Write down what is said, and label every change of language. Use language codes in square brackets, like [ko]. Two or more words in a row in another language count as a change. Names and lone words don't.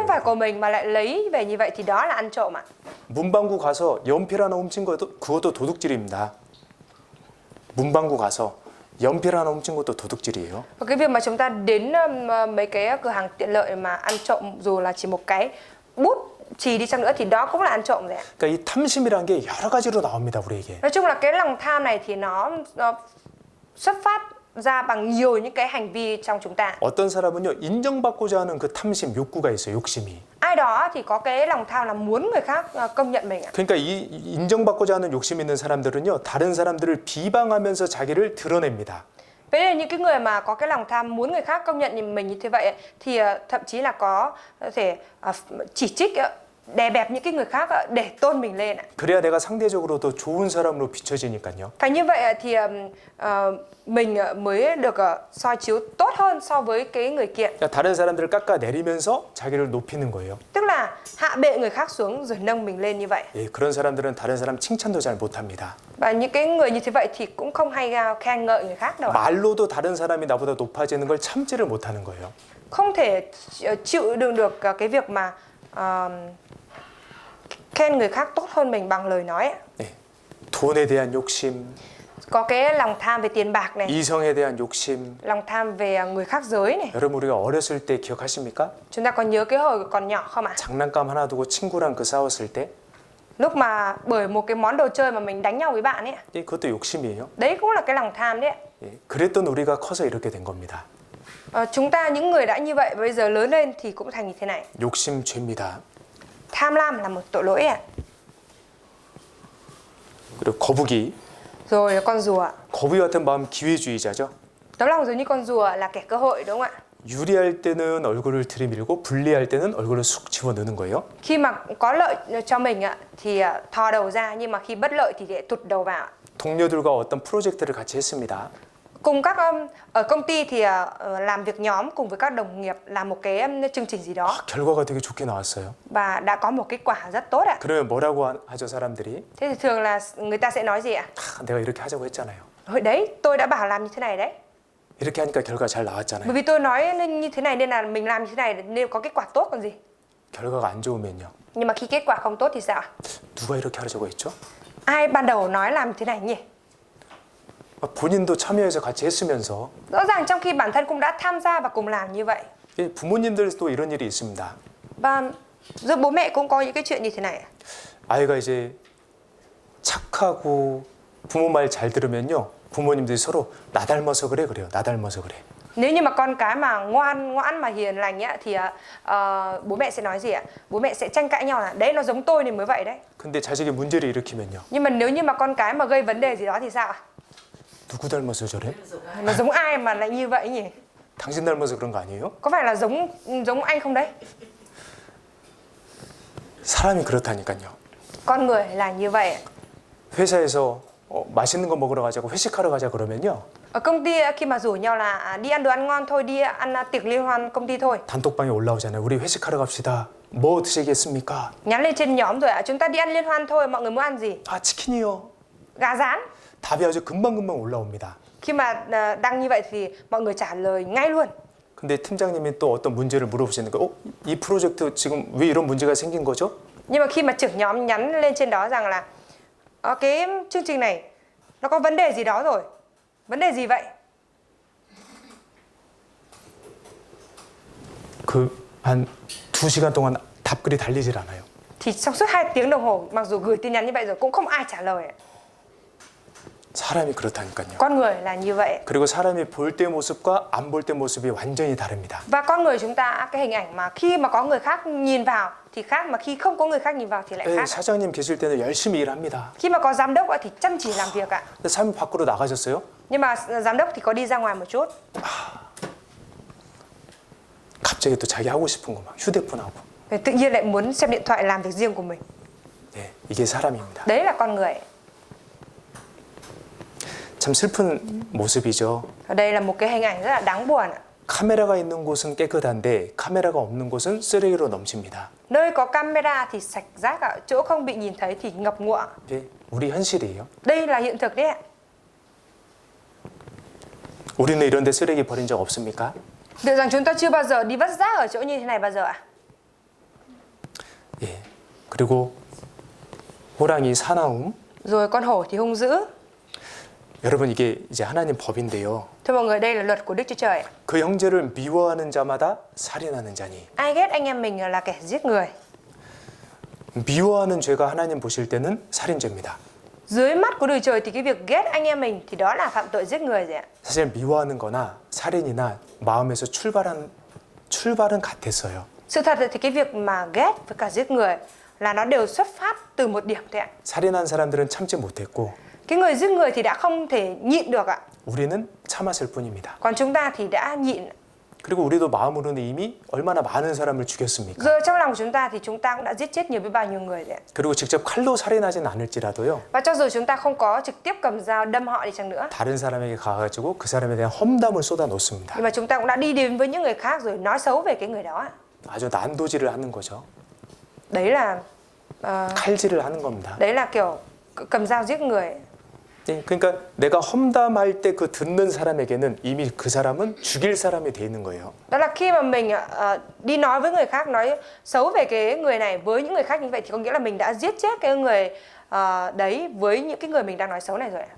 [vi] Không phải của mình mà lại lấy về như vậy thì đó là ăn trộm ạ. [ko] 문방구 가서 연필 하나 훔친 것도 그것도 도둑질입니다. 문방구 가서 연필 하나 훔친 것도 도둑질이에요. [vi] Và cái việc mà chúng ta đến mấy cái cửa hàng tiện lợi mà ăn trộm dù là chỉ một cái bút chì đi chăng nữa thì đó cũng là ăn trộm rồi ạ. [ko] 그러니까 이 탐심이란 게 여러 가지로 나옵니다, 우리에게. [vi] Nói chung là cái lòng tham này thì nó xuất phát ra bằng nhiều những cái hành vi trong chúng ta. [ko] 어떤 사람은요 인정받고자 하는 그 탐심, 욕구가 있어요, 욕심이. [vi] Ai đó thì có cái lòng tham là muốn người khác công nhận mình ạ. [ko] 그러니까 이 인정받고자 하는 욕심 있는 사람들은요 다른 사람들을 비방하면서 자기를 드러냅니다. [vi] Vậy nên những cái người mà có cái lòng tham muốn người khác công nhận mình như thế vậy thì thậm chí là có thể chỉ trích, đè bẹp những cái người khác để tôn mình lên. [ko] 그래야 내가 상대적으로 더 좋은 사람으로 비춰지니까요. [vi] Phải như vậy thì mình mới được soi chiếu tốt hơn so với cái người kia. [ko] 그러니까 다른 사람들을 깎아내리면서 자기를 높이는 거예요. [vi] Tức là hạ bệ người khác xuống rồi nâng mình lên như vậy. [ko] 예, 그런 사람들은 다른 사람 칭찬도 잘 못합니다. [vi] Và những cái người như thế vậy thì cũng không hay khen ngợi người khác đâu. [ko] 말로도 다른 사람이 나보다 높아지는 걸 참지를 못하는 거예요. [vi] Không thể chịu đựng được cái việc mà khen người khác tốt hơn mình bằng lời nói. [ko] 네, 돈에 대한 욕심, [vi] Có cái lòng tham về tiền bạc này, [ko] 이성에 대한 욕심. [vi] lòng tham về người khác giới này. [ko] 여러분 우리가 어렸을 때 기억하십니까? [vi] Chúng ta còn nhớ cái hồi còn nhỏ không ạ? [ko] 장난감 하나 두고 친구랑 그 싸웠을 때, [vi] Lúc mà bởi một cái món đồ chơi mà mình đánh nhau với bạn ấy. [ko] 예, 그것도 욕심이에요. [vi] Đấy cũng là cái lòng tham đấy. [ko] 예, 그랬던 우리가 커서 이렇게 된 겁니다. [vi] Chúng ta những người đã như vậy bây giờ lớn lên thì cũng thành như thế này. [ko] 욕심 죄입니다. [vi] Tham lam là một tội lỗi ạ. [ko] 그리고 거북이, [vi] Rồi con rùa. [ko] 거북이 같은 마음 기회주의자죠. [vi] Tấm lòng giống như con rùa là kẻ cơ hội đúng không ạ? [ko] 유리할 때는 얼굴을 들이밀고 불리할 때는 얼굴을 쑥 집어넣는 거예요. [vi] Khi mà có lợi cho mình ạ thì thò đầu ra, nhưng mà khi bất lợi thì để tụt đầu vào. [ko] 동료들과 어떤 프로젝트를 같이 했습니다. [vi] Cùng các ở công ty thì làm việc nhóm cùng với các đồng nghiệp làm một cái chương trình gì đó [ko] 결과가 되게 좋게 나왔어요. [vi] và đã có một kết quả rất tốt ạ. [ko] 그러면 뭐라고 하죠 사람들이? [vi] Thế thì thường là người ta sẽ nói gì ạ? [ko] 내가 이렇게 하자고 했잖아요. [vi] Hồi đấy tôi đã bảo làm như thế này đấy. [ko] 이렇게 하니까 결과 잘 나왔잖아요. [vi] Bởi vì tôi nói nên như thế này nên là mình làm như thế này nên có kết quả tốt còn gì. [ko] 결과가 안 좋으면요. [vi] Nhưng mà khi kết quả không tốt thì sao ạ? [ko] 누가 이렇게 하자고 했죠? [vi] Ai ban đầu nói làm thế này nhỉ? [ko] 본인도 참여해서 같이 했으면서 [vi] Rõ ràng trong khi bản thân cũng đã tham gia và cùng làm như vậy. [ko] 부모님들도 이런 일이 있습니다. [vi] Và giữa bố mẹ cũng có những cái chuyện như thế này. [ko] 아이가 이제 착하고 부모 말 잘 들으면요. 부모님들이 서로 나 닮아서 그래요. 나 닮아서 그래. [vi] Nếu như mà con cái mà ngoan ngoãn mà hiền lành á thì bố mẹ sẽ nói gì ạ? Bố mẹ sẽ tranh cãi nhau là đấy nó giống tôi nên mới vậy đấy. [ko] 근데 자식이 문제를 일으키면요. [vi] Nhưng mà nếu như mà con cái mà gây vấn đề gì đó thì sao ạ? [ko] 누구 닮아서 저래? [vi] Nó giống ai mà lại như vậy nhỉ? [ko] 당신 닮아서 그런 거 아니에요? [vi] Có phải là giống anh không đấy? [ko] 사람이 그렇다니까요. [vi] Con người là như vậy. [ko] 회사에서 맛있는 거 먹으러 가자고 회식하러 가자 그러면요. [vi] Ở công ty khi mà rủ nhau là đi ăn đồ ăn ngon thôi, đi ăn tiệc liên hoan công ty thôi. [ko] 단톡방에 올라오잖아요. 우리 회식하러 갑시다. 뭐 드시겠습니까? [vi] Nhắn lên trên nhóm rồi ạ, chúng ta đi ăn liên hoan thôi, mọi người muốn ăn gì? [ko] 아 치킨이요. [vi] Gà rán. [ko] 답이 아주 금방금방 올라옵니다. [vi] Khi mà đăng như vậy thì mọi người trả lời ngay luôn. [ko] 근데 팀장님이 또 어떤 문제를 물어보시니까 이 프로젝트 지금 왜 이런 문제가 생긴 거죠? [vi] Nhưng mà khi mà trưởng nhóm nhắn lên trên đó rằng là cái chương trình này nó có vấn đề gì đó rồi. Vấn đề gì vậy? [ko] 한 2시간 동안 답글이 달리질 않아요. [vi] Thì trong suốt 2 tiếng đồng hồ mặc dù gửi tin nhắn như vậy rồi cũng không ai trả lời. [ko] 사람이 그렇다니까요. [vi] Con người là như vậy. [ko] 그리고 사람이 볼 때 모습과 안 볼 때 모습이 완전히 다릅니다. [vi] Và con người chúng ta cái hình ảnh mà khi mà có người khác nhìn vào thì khác, mà khi không có người khác nhìn vào thì lại [ko] 네, [vi] khác. [ko] 사장님 계실 때는 열심히 일합니다. [vi] Khi mà có giám đốc thì chăm chỉ làm việc ạ. [ko] 근데 사장님 밖으로 나가셨어요? [vi] Nhưng mà giám đốc thì có đi ra ngoài một chút. [ko] 갑자기 또 자기 하고 싶은 거 막 휴대폰 하고. [vi] Tự nhiên lại muốn xem điện thoại làm việc riêng của mình. [ko] 네, 이게 사람입니다. [vi] Đấy là con người. [ko] 참 슬픈 모습이죠. [vi] Ở đây là một cái hình ảnh rất là đáng buồn ạ. [ko] 카메라가 있는 곳은 깨끗한데 카메라가 없는 곳은 쓰레기로 넘칩니다. [vi] Nơi có camera thì sạch rác ạ, chỗ không bị nhìn thấy thì ngập ngụa. [ko] 네, 우리 현실이에요. [vi] Đây là hiện thực đấy ạ. [ko] 우리는 이런 데 쓰레기 버린 적 없습니까? [vi] Liệu rằng chúng ta chưa bao giờ đi vứt rác ở chỗ như thế này bao giờ ạ? [ko] 예. 그리고 호랑이 사나움. [vi] Rồi con hổ thì hung dữ. [ko] 여러분 이게 이제 하나님 법인데요. [vi] Thưa mọi người, đây là luật của Đức Chúa Trời. [ko] 그 형제를 미워하는 자마다 살인하는 자니. [vi] Ai ghét anh em mình là kẻ giết người. [ko] 미워하는 죄가 하나님 보실 때는 살인죄입니다. [vi] Dưới mắt của Đức Chúa Trời thì cái việc ghét anh em mình thì đó là phạm tội giết người rồi ạ. [ko] 사실 미워하는 거나 살인이나 마음에서 출발은 같았어요. [vi] Sự thật thì cái việc mà ghét với cả giết người là nó đều xuất phát từ một điểm thôi ạ. [ko] 살인한 사람들은 참지 못했고 [vi] Cái người giết người thì đã không thể nhịn được ạ. [ko] 우리는 참았을 뿐입니다. [vi] Còn chúng ta thì đã nhịn. [ko] 그리고 우리도 마음으로는 이미 얼마나 많은 사람을 죽였습니까? [vi] Rồi trong lòng chúng ta thì chúng ta cũng đã giết chết nhiều với bao nhiêu người rồi ạ. [ko] 그리고 직접 칼로 살인하진 않을지라도요. [vi] Và cho dù chúng ta không có trực tiếp cầm dao đâm họ đi chăng nữa, [ko] 다른 사람에게 가가지고 그 사람에 대한 험담을 쏟아 놓습니다. [vi] nhưng mà chúng ta cũng đã đi đến với những người khác rồi nói xấu về cái người đó ạ. [ko] 아주 난도질을 하는 거죠. [vi] Đấy là [ko] 칼질을 하는 겁니다. [vi] đấy là kiểu cầm dao giết người. [ko] 예, 그러니까 내가 험담할 때 그 듣는 사람에게는 이미 그 사람은 죽일 사람이 돼 있는 거예요. [vi] Đó là khi mà mình đi nói với người khác, nói xấu về cái người này với những người khác như vậy thì có nghĩa là mình đã giết chết cái người đấy với những cái người mình đang nói xấu này rồi ạ.